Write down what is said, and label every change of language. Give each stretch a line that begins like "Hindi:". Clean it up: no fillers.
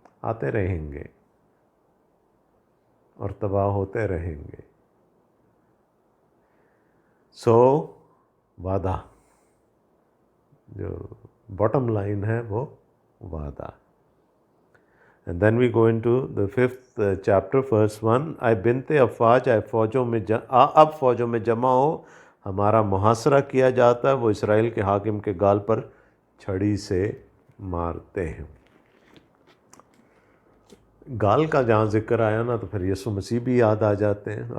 Urdu: آتے رہیں گے اور تباہ ہوتے رہیں گے. سو وعدہ، جو باٹم لائن ہے وہ وعدہ.
English: And then we go into the 5th chapter, verse 1.
Urdu: اے بنت افواج، اے فوجوں میں اب فوجوں میں جمع ہو، ہمارا محاصرہ کیا جاتا ہے. وہ اسرائیل کے حاکم کے گال پر چھڑی سے مارتے ہیں. گال کا جہاں ذکر آیا نا تو پھر یسوع مسیح بھی یاد آ جاتے ہیں.